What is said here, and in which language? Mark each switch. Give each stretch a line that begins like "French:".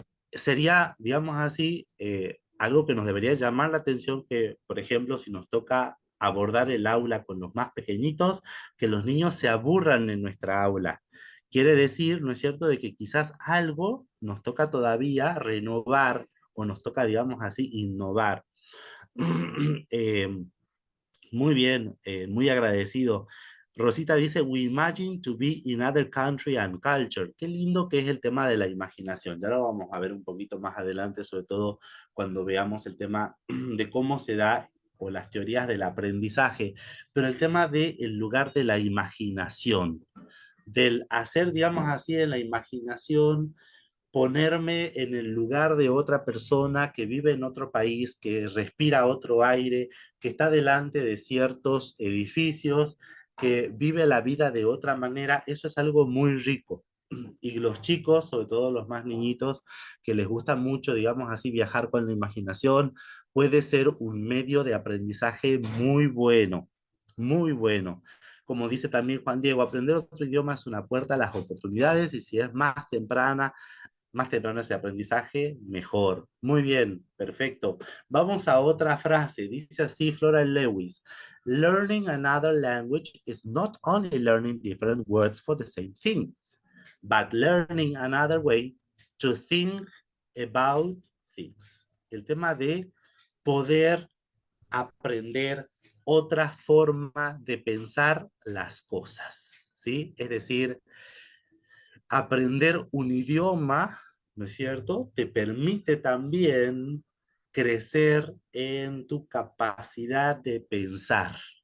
Spanish: Sería, digamos así, algo que nos debería llamar la atención que, por ejemplo, si nos toca abordar el aula con los más pequeñitos, que los niños se aburran en nuestra aula. Quiere decir, ¿no es cierto?, de que quizás algo nos toca todavía renovar o nos toca, digamos así, innovar. Eh, muy bien, muy agradecido. Rosita dice,
English: we imagine to be in other country and culture.
Spanish: Qué lindo que es el tema de la imaginación. Ya lo vamos a ver un poquito más adelante, sobre todo cuando veamos el tema de cómo se da o las teorías del aprendizaje, pero el tema del lugar de la imaginación, del hacer, digamos así, en la imaginación ponerme en el lugar de otra persona que vive en otro país, que respira otro aire, que está delante de ciertos edificios, que vive la vida de otra manera, eso es algo muy rico. Y los chicos, sobre todo los más niñitos, que les gusta mucho, digamos así, viajar con la imaginación, puede ser un medio de aprendizaje muy bueno, muy bueno. Como dice también Juan Diego, aprender otro idioma es una puerta a las oportunidades y si es más temprano ese aprendizaje, mejor. Muy bien, perfecto. Vamos a otra frase. Dice así Flora Lewis.
English: Learning another language is not only learning different words for the same thing, but learning another way to think about things.
Spanish: El tema de poder aprender otra forma de pensar las cosas, ¿sí? Es decir, aprender un idioma, ¿no es cierto? Te permite también crecer en tu capacidad de pensar.